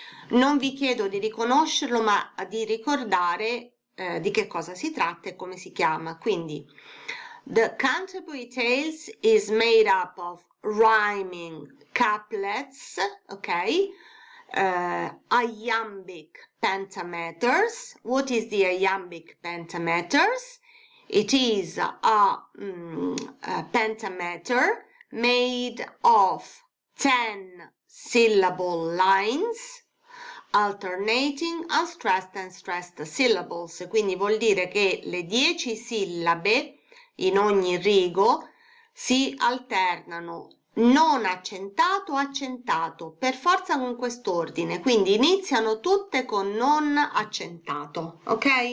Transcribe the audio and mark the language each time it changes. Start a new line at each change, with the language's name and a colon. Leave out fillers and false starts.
Italian: Non vi chiedo di riconoscerlo, ma di ricordare di che cosa si tratta e come si chiama.
English: Quindi, the Canterbury Tales is made up of rhyming couplets, ok? Iambic pentameters. What is the iambic pentameters? It is a pentameter made of 10 syllable lines, alternating unstressed and stressed syllables,
Italian: quindi vuol dire che le 10 sillabe in ogni rigo si alternano non accentato accentato, per forza con quest'ordine, quindi iniziano tutte con non accentato, ok?